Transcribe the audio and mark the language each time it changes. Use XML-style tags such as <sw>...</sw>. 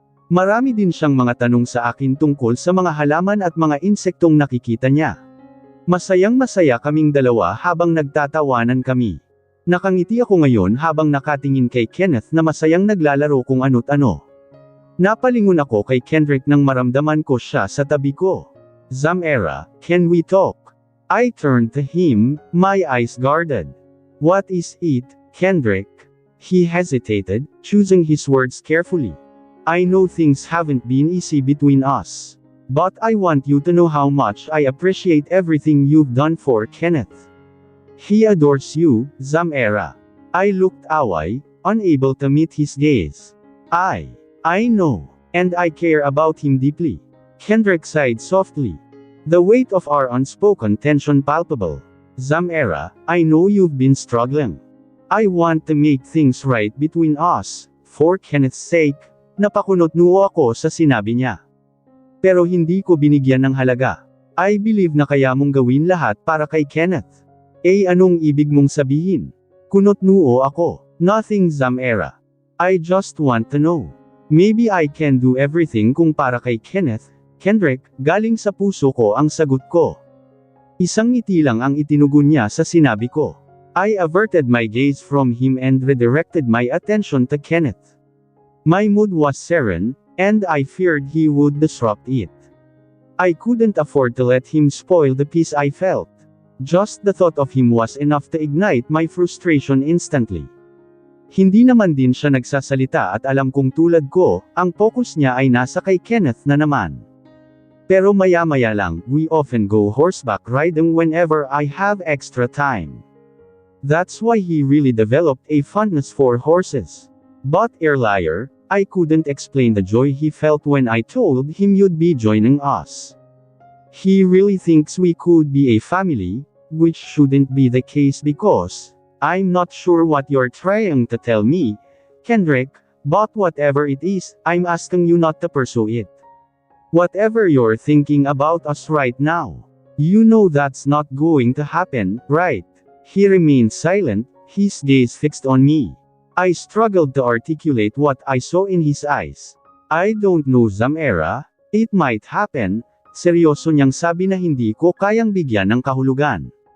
<tl>Marami din siyang mga tanong sa akin tungkol sa mga halaman at mga insektong nakikita niya. Masayang-masaya kaming dalawa habang nagtatawanan kami. Nakangiti ako ngayon habang nakatingin kay Kenneth na masayang naglalaro kung ano't ano. Napalingon ako kay Kendrick nang maramdaman ko siya sa tabi ko.</tl> <en>Zamera, can we talk? I turned to him, my eyes guarded. What is it, Kendrick? He hesitated, choosing his words carefully. I know things haven't been easy between us. But I want you to know how much I appreciate everything you've done for Kenneth. He adores you, Zamera. I looked away, unable to meet his gaze. I know. And I care about him deeply. Kendrick sighed softly. The weight of our unspoken tension palpable. Zamera, I know you've been struggling. I want to make things right between us, for Kenneth's sake.</en> <tl>Napakunot-noo ako sa sinabi niya. Pero hindi ko binigyan ng halaga.</tl> <en>I believe</en> <tl>na kaya mong gawin lahat para kay Kenneth. Anong ibig mong sabihin? Kunot-noo ako.</tl> <en>Nothing, Zamera. I just want to know. Maybe I can do everything</en> <tl>kung para kay Kenneth. Kendrick, galing sa puso ko ang sagot ko. Isang ngiti lang ang itinugon niya sa sinabi ko.</tl> <en>I averted my gaze from him and redirected my attention to Kenneth. My mood was serene, and I feared he would disrupt it. I couldn't afford to let him spoil the peace I felt. Just the thought of him was enough to ignite my frustration instantly.</en> <tl>Hindi naman din siya nagsasalita at alam kong tulad ko, ang focus niya ay nasa kay Kenneth na naman. Pero maya-maya lang,</tl> <en>we often go horseback riding whenever I have extra time. That's why he really developed a fondness for horses. But earlier, I couldn't explain the joy he felt when I told him you'd be joining us. He really thinks we could be a family, which shouldn't be the case because, I'm not sure what you're trying to tell me, Kendrick, but whatever it is, I'm asking you not to pursue it. Whatever you're thinking about us right now, you know that's not going to happen, right? He remained silent, his gaze fixed on me. I struggled to articulate what I saw in his eyes. I don't know, Zamera, it might happen.</en> <tl>Seryoso niyang sabi na hindi ko kayang bigyan ng kahulugan.</tl>